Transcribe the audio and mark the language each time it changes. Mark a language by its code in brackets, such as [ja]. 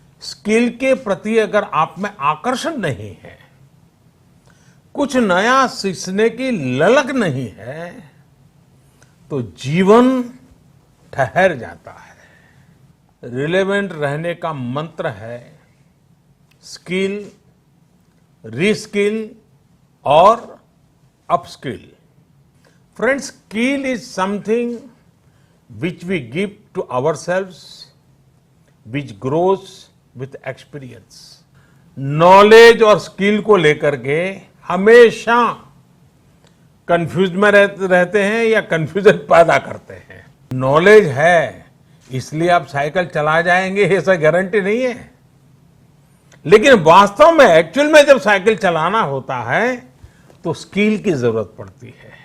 [hi] Skill के प्रति अगर आप में आकर्षण नहीं है, कुछ नया सीखने की ललक नहीं है, तो जीवन ठहर जाता है। रिलेवेंट रहने का मंत्र है स्किल, रीस्किल और upskill. [en] Friends, skill is something which we give to ourselves, which grows with experience. [hi] Knowledge और स्किल को लेकर के हमेशा कंफ्यूज में रहते हैं या कंफ्यूजन पैदा करते हैं। नॉलेज है इसलिए आप साइकिल चला जाएंगे ऐसा गारंटी नहीं है, लेकिन वास्तव में एक्चुअल में जब साइकिल चलाना होता है तो स्किल की जरूरत पड़ती है।